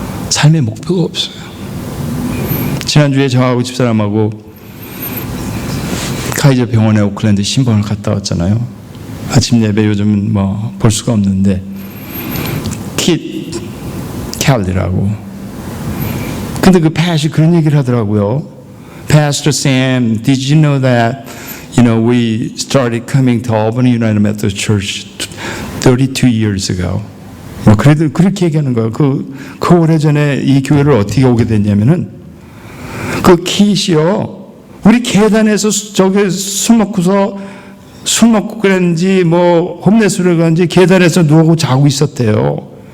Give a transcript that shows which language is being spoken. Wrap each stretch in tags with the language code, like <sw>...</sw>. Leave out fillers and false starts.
<ko>삶의 목표가 없어요. 지난주에 저하고 집사람하고 카이저 병원에 오클랜드 신방을 갔다 왔잖아요. 아침 예배 요즘은 뭐 볼 수가 없는데 킷 캘리라고. 근데 그 패시 그런 얘기를 하더라고요.</ko> <en>Pastor Sam, did you know that we started coming to Albany United Methodist Church 32 years ago.</en> <ko>뭐 그래도 그렇게 얘기하는 거예요. 그 오래전에 이 교회를 어떻게 오게 됐냐면은 그 킷이요, 우리 계단에서 저기 술 먹고 그랬는지 뭐 홈레스를 갔는지 계단에서 누워 자고 있었대요.</ko>